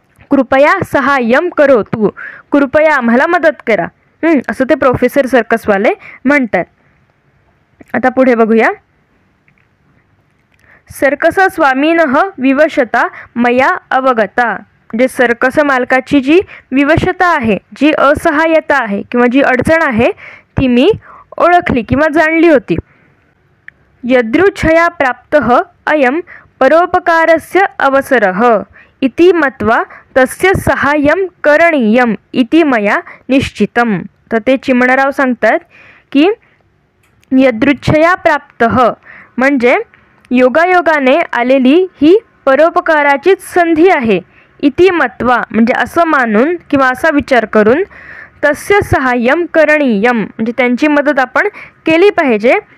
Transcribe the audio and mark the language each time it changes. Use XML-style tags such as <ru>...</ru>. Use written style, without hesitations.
<sa>कृपया सहाय्यम करोतु,</sa> <mr>कृपया आम्हाला मदत करा, असं ते प्रोफेसर सर्कसवाले म्हणतात. आता पुढे बघूया.</mr> <sa>सर्कस स्वामीनः विवशता मया अवगता</sa> <mr>म्हणजे सर्कस मालकाची जी विवशता आहे, जी असहाय्यता आहे किंवा जी अडचण आहे ती मी ओळखली किंवा जाणली होती.</mr> <sa>यदृच्छया प्राप्तः अयं परोपकारस्य अवसरः इति मत्वा तस्य सहाय्यं करणीयम् इति मया निश्चितम्.</sa> <mr>तर ते चिमणराव सांगतात की</mr> <sa>यदृच्छया प्राप्तः</sa> <mr>म्हणजे योगायोगाने आलेली ही परोपकाराचीच संधी आहे.</mr> <sa>इति मत्वा</sa> <mr>म्हणजे असं मानून किंवा असा विचार करून</mr> <sa>तस्य सहाय्यं करणीयम</sa> <mr>म्हणजे त्यांची मदत आपण केली पाहिजे.</mr>